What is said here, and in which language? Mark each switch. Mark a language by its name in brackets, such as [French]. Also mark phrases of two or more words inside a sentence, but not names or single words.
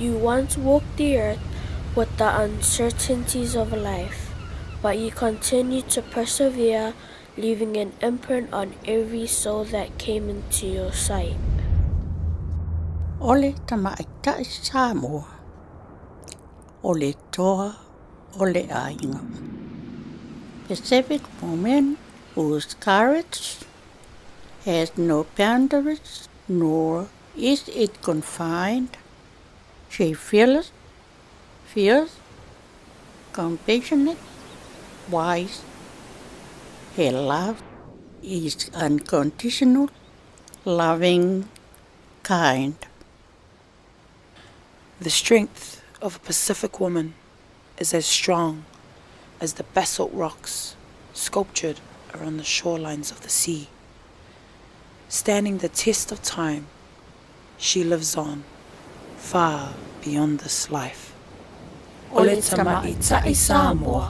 [English] once walked the earth with the uncertainties of life, but you continued to persevere, leaving an imprint on every soul that came into your sight. [Samoan] Ole tamaita Samoa. Ole toa, ole ainga. [English] Pacific woman whose courage has no boundaries, nor is it confined. She fearless, fierce, compassionate, wise. Her love is unconditional, loving, kind. The strength of a Pacific woman is as strong as the basalt rocks sculptured around the shorelines of the sea. Standing the test of time, she lives on, far beyond this life. [Samoan] Ole tamaita I Samoa.